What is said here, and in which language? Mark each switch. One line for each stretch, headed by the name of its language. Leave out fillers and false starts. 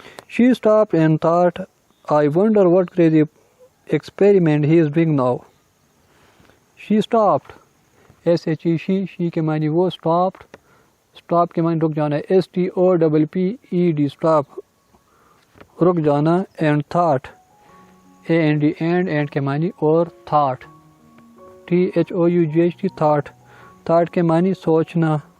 English: She stopped and thought, I wonder what crazy experiment he is doing now. She stopped.
Urdu: she کے معنی وہ stopped. stop کے معنی رک جانا. STOPPED stop رک جانا.
English: and thought and کے معنی اور thought.
Urdu: THOUGHT thought کے معنی سوچنا.